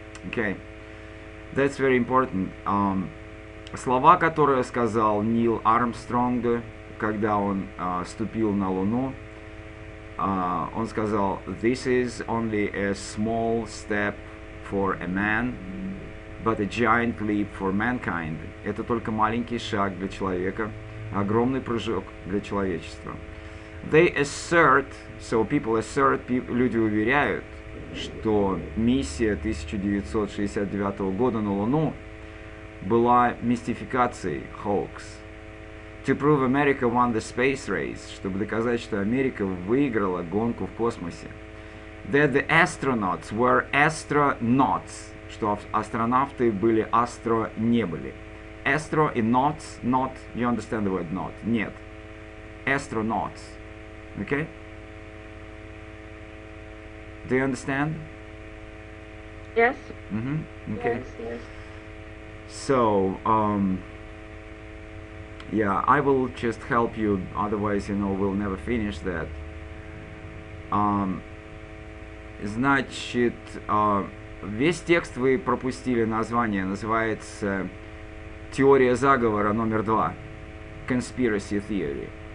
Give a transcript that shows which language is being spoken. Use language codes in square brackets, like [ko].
[en] Okay, that's very important. [ru] Слова, которые сказал Нил Армстронг, когда он ступил на Луну, он сказал, [en] "This is only a small step for a man, but a giant leap for mankind." [ru] Это только маленький шаг для человека, огромный прыжок для человечества. [en] They assert, so people assert, [ru] люди уверяют, что миссия 1969 года на Луну была мистификацией, hoax. [en] To prove America won the space race, [ru] чтобы доказать, что Америка выиграла гонку в космосе. [en] That the astronauts were astronauts, [ru] что астронавты были не были. [en] astro in knots, not, you understand the word not, нет. Astronauts, okay? Do you understand? Yes. Okay. Yes, yes. So, yeah, I will just help you, otherwise, you know, we'll never finish that. [ru] Значит, весь текст вы пропустили, название называется «Теория заговора номер 2», Conspiracy Theory.